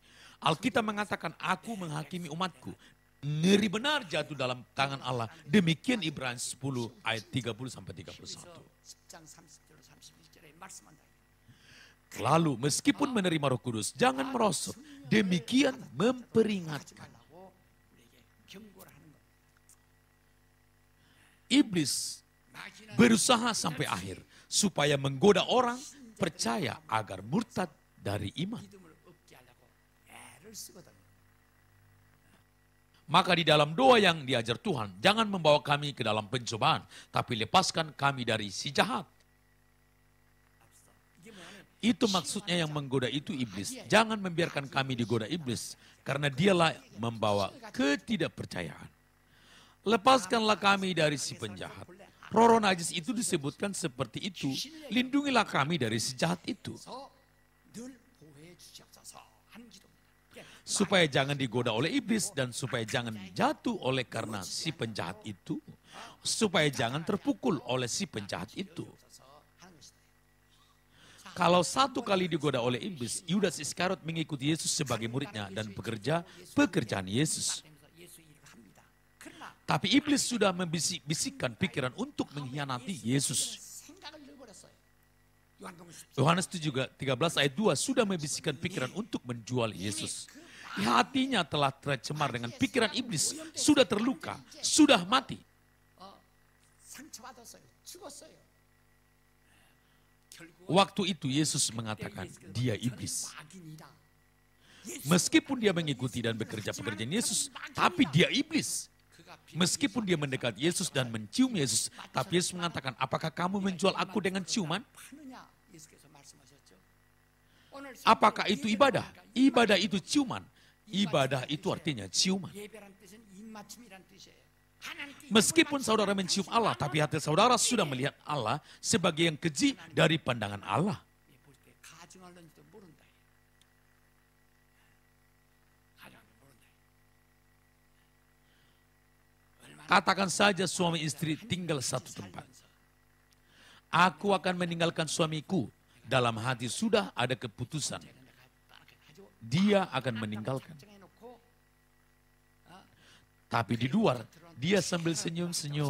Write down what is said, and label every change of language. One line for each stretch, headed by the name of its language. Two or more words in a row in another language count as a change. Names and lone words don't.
Indonesian: Alkitab mengatakan, aku menghakimi umatku. Ngeri benar jatuh dalam tangan Allah. Demikian Ibrani 10 ayat 30-31.
Korean: 10장 30절로 31절에 말씀한다.
Indonesian: Lalu meskipun menerima Roh Kudus, jangan merosot. Demikian memperingatkan.
Korean: 하고 우리에게 경고를 하는 겁니다.
Indonesian: Iblis berusaha sampai akhir supaya menggoda orang percaya agar murtad dari iman.
Korean: 믿음을 얻게 하려고 애를 쓰거든요.
Indonesian: Maka di dalam doa yang diajar Tuhan, jangan membawa kami ke dalam pencobaan, tapi lepaskan kami dari si jahat.
Korean: 이게 뭐냐면
Indonesian: Itu maksudnya yang menggoda itu iblis. Jangan membiarkan kami digoda iblis, karena dialah membawa ketidakpercayaan. Lepaskanlah kami dari si penjahat. Roh najis itu disebutkan seperti itu. Lindungilah kami dari si jahat itu.
Korean: 늘 보호해 주시옵소서 하는 기도입니다.
Indonesian: Supaya jangan digoda oleh iblis dan supaya jangan jatuh oleh karena si penjahat itu. Supaya jangan terpukul oleh si penjahat itu.
Korean: 하는 것이다.
Indonesian: Kalau satu kali digoda oleh iblis, Yudas Iskariot mengikuti Yesus sebagai muridnya dan bekerja pekerjaan Yesus.
Korean: 하면서 예수 일을 합니다. 그러나
Indonesian: Tapi iblis sudah membisik-bisikkan pikiran untuk mengkhianati Yesus.
Korean: 생각을 넣어버렸어요. 요한복음 10장
Indonesian: Yohanes itu juga 13 ayat 2 sudah membisikkan pikiran untuk menjual Yesus. Hatinya telah tercemar dengan pikiran iblis, sudah terluka, sudah mati.
Korean: 상처받았어요. 죽었어요. 결국
Indonesian: Waktu itu Yesus mengatakan, dia iblis.
Korean: 악인이다.
Indonesian: Meskipun dia mengikuti dan bekerja pekerjaan Yesus, tapi dia iblis.
Korean: 그가
Indonesian: Meskipun dia mendekat Yesus dan mencium Yesus, tapi Yesus mengatakan, apakah kamu menjual aku dengan ciuman?
Korean: 파느냐 예수께서 말씀하셨죠. 오늘
Indonesian: Apakah itu ibadah? Ibadah itu ciuman. Ibadah itu artinya ciuman.
Korean: 예배란 뜻은 입맞춤이란 뜻이에요. 하나님께
Indonesian: Meskipun saudara mencium Allah, tapi hati saudara sudah melihat Allah sebagai yang keji dari pandangan Allah.
Korean: 볼때 가증할는지도 모른다. 가증할는지 모른다.
Indonesian: Katakan saja suami istri tinggal satu tempat. Aku akan meninggalkan suamiku. Dalam hati sudah ada keputusan. Dia akan meninggalkan.
Korean: 해놓고
Indonesian: Tapi di luar, dia sambil senyum-senyum.